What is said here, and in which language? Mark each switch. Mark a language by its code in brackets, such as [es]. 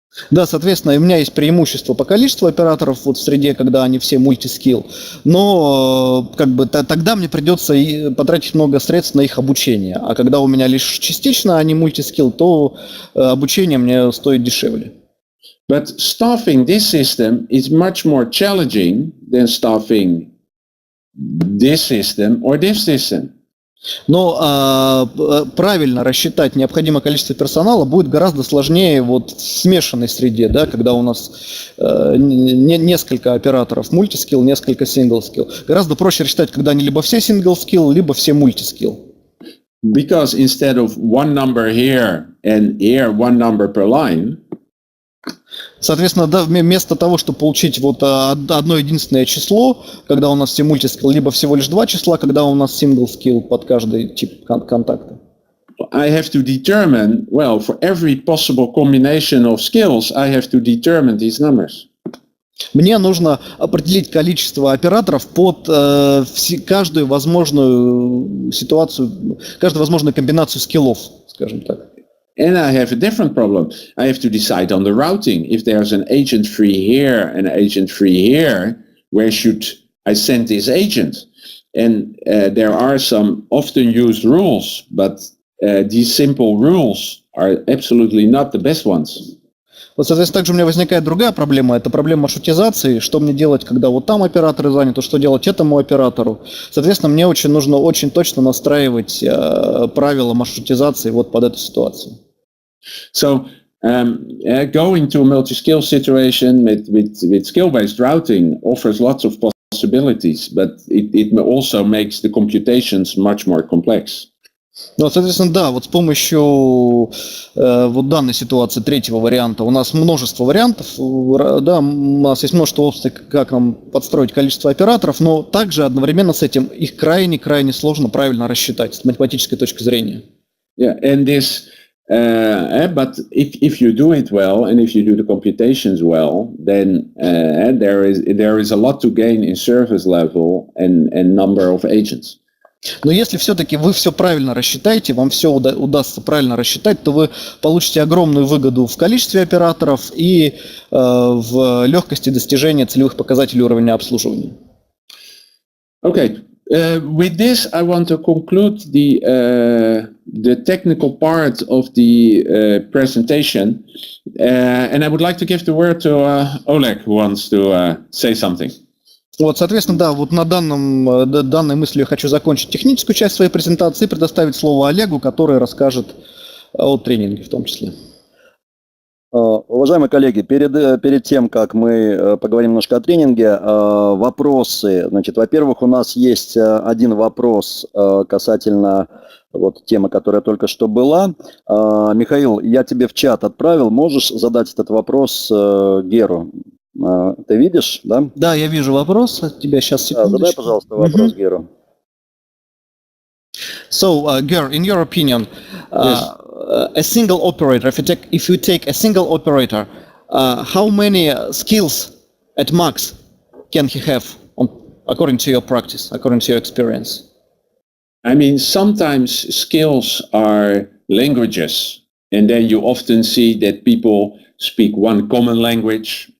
[ru] Да, соответственно, у меня есть преимущество по количеству операторов вот в среде, когда они все мультискилл, но как бы тогда мне придется потратить много средств на их обучение, а когда у меня лишь частично они мультискилл, то обучение мне стоит дешевле. [en] But staffing this system is much more challenging than staffing this system or this system. [ru] Но правильно рассчитать необходимое количество персонала будет гораздо сложнее вот в смешанной среде, да, когда у нас несколько операторов мультискилл, несколько синглскилл. Гораздо проще рассчитать, когда они либо все синглскилл, либо все мультискилл. [en] Because instead of one number here and here one number per line, [ru] соответственно, да, вместо того, чтобы получить вот одно единственное число, когда у нас все мультискилл, либо всего лишь два числа, когда у нас сингл-скилл под каждый тип контакта. [en] I have to determine, well, for every possible combination of skills, I have to determine these numbers. [ru] Мне нужно определить количество операторов под каждую возможную ситуацию, каждую возможную комбинацию скиллов, скажем так. [en] And I have a different problem. I have to decide on the routing. If there's an agent free here and an agent free here, where should I send this agent? And there are some often used rules, but these simple rules are absolutely not the best ones. [ru] Вот, соответственно, также у меня возникает другая проблема. Это проблема маршрутизации. Что мне делать, когда вот там операторы заняты, что делать этому оператору. Соответственно, мне нужно очень точно настраивать правила маршрутизации вот под эту ситуацию. [en] So going to a multi-skill situation with skill-based routing offers lots of possibilities, but it also makes the computations much more complex. [ru] Ну, соответственно, да, вот с помощью вот данной ситуации третьего варианта у нас множество вариантов, да, у нас есть множество опций, как нам подстроить количество операторов, но также одновременно с этим их крайне сложно правильно рассчитать с математической точки зрения. [en] Yeah, and this, but if you do it well and if you do the computations well, then there is a lot to gain in service level and number of agents. [ru] Но если все-таки вы все правильно рассчитаете, вам все удастся правильно рассчитать, то вы получите огромную выгоду в количестве операторов и в легкости достижения целевых показателей уровня обслуживания. [en] Okay. With this, I want to conclude the technical part of the presentation, and I would like to give the word to Oleg, who wants to say something. [ru] Вот, соответственно, да, вот на данной мысли я хочу закончить техническую часть своей презентации и предоставить слово Олегу, который расскажет о тренинге в том числе. Уважаемые коллеги, перед тем, как мы поговорим немножко о тренинге, вопросы. Значит, во-первых, у нас есть один вопрос касательно вот темы, которая только что была. Михаил, я тебе в чат отправил. Можешь задать этот вопрос Геру? Ты видишь, да? Да, я вижу вопрос. Тебя сейчас секундочку. Задай, пожалуйста, вопрос Геру. [en] So, Ger, in your opinion, Yes. A single operator, if you take a single operator, how many skills at max can he have, according to your practice, according to your experience? I mean, sometimes skills are languages, and then you often see that people speak one common language.